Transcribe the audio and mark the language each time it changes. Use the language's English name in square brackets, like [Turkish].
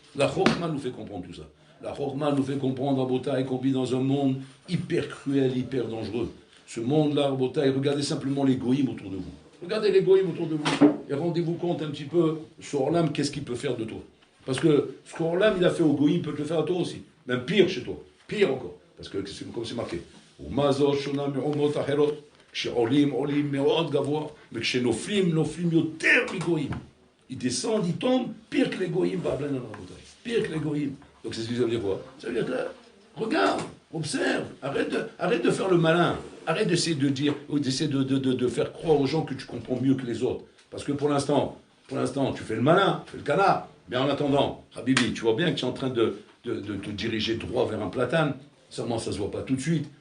[French] La Chochma nous fait comprendre tout ça. La Chochma nous fait comprendre, Rabotai, qu'on vit dans un monde hyper cruel, hyper dangereux. Ce monde-là, Rabotai, regardez simplement les goïms autour de vous. Regardez les goïms autour de vous et rendez-vous compte un petit peu, ce Orlam, qu'est-ce qu'il peut faire de toi. Parce que ce qu'Orlam, il a fait aux goïms, il peut te le faire à toi aussi. Même pire chez toi. Pire encore. Parce que c'est comme c'est marqué. [Hebrew] ומזו שונה מאומות אחרות, כשעולים עולים מאוד גבוה, וכשנופלים נופלים יותר מגויים. [French] Ils descendent, ils tombent, pire que les goïms, pire que les goïms. Donc c'est ce que ça veut dire quoi? Ça veut dire que, regarde, observe, arrête de faire le malin, arrête d'essayer de dire, ou d'essayer de faire croire aux gens que tu comprends mieux que les autres. Parce que pour l'instant, tu fais le malin, tu fais le canard, mais en attendant, Habibi, tu vois bien que tu es en train de te diriger droit vers un platane, seulement ça ne se voit pas tout de suite.